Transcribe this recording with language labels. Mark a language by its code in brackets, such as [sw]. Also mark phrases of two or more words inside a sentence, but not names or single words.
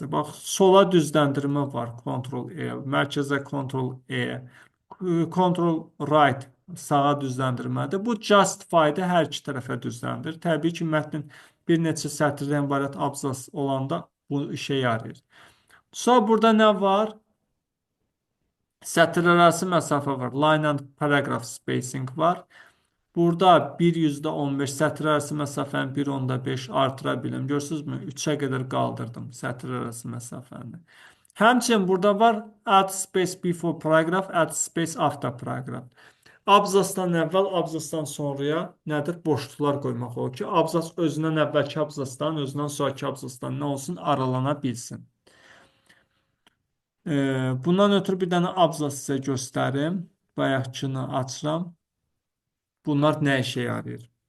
[az] Bax, sola düzləndirmə var. Ctrl-E, mərkəzə Ctrl-E, Ctrl-Right sağa düzləndirmədir. Bu justify-də hər iki tərəfə düzləndir. Təbii ki, mətnin bir neçə sətirdən ibarət abzas olanda Bu işe yarayır. Sonra burada nə var? Sətirlərarası məsafə var. [en] Line and paragraph spacing var. [az] Burada 1/15 sətirlərarası məsafəni 1/5 artıra bilim. Görürsünüzmü? 3-ə qədər qaldırdım sətirlərarası məsafəni. Həmçinin burada var [en] add space before paragraph, add space after paragraph. [az] Abzasdan əvvəl, abzasdan sonraya nədir? Boşluqlar qoymaq olur ki, abzas özündən əvvəlki abzasdan, özündən sonraki abzasdan nə olsun? Aralana bilsin. Bundan ötürü bir dənə abzas sizə göstərim. Bayaqkını açıram. Bunlar nə işə yarayır?